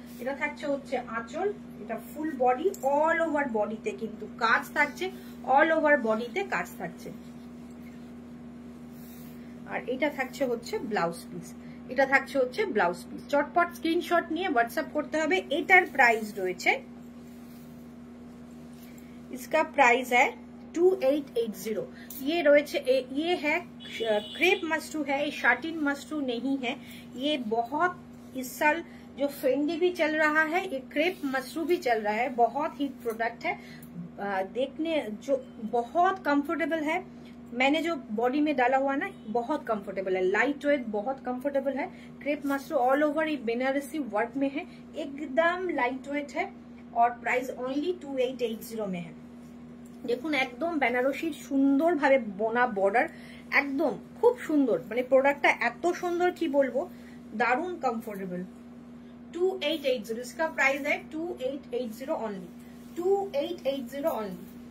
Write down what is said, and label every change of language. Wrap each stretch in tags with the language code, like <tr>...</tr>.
<bn>এটা থাকছে হচ্ছে আঁচল, এটা ফুল বডি, অল ওভার বডিতে কিন্তু কাজ থাকছে, অল ওভার বডিতে কাজ থাকছে। আর এটা থাকছে হচ্ছে ব্লাউজ পিস, এটা থাকছে হচ্ছে ব্লাউজ পিস। চটপট স্ক্রিনশট নিয়ে হোয়াটসঅ্যাপ করতে হবে। এটার প্রাইস রয়েছে,</bn> <hi>इसका प्राइस है 2880। ये रोचे ये है क्रेप मशरू है, ये शाटिन मशरू नहीं है। ये बहुत इस साल जो फेंडी भी चल रहा है, ये क्रेप मशरू भी चल रहा है, बहुत हिट प्रोडक्ट है। देखने जो बहुत कंफर्टेबल है, मैंने जो बॉडी में डाला हुआ ना बहुत कंफर्टेबल है, लाइट वेट बहुत कंफर्टेबल है। क्रेप मशरू ऑल ओवर ये बेनारसी वर्क में है, एकदम लाइट वेट है और प्राइस ओनली 2880 में है।</hi> <bn>দেখুন একদম বেনারসির সুন্দর ভাবে বোনা বর্ডার, একদম খুব সুন্দর, মানে প্রোডাক্টটা এত সুন্দর কি বলবো, দারুণ কমফোর্টেবল।</bn> <hi>2880 इसका प्राइस है 2880 ओनली, 2880 ओनली।</hi>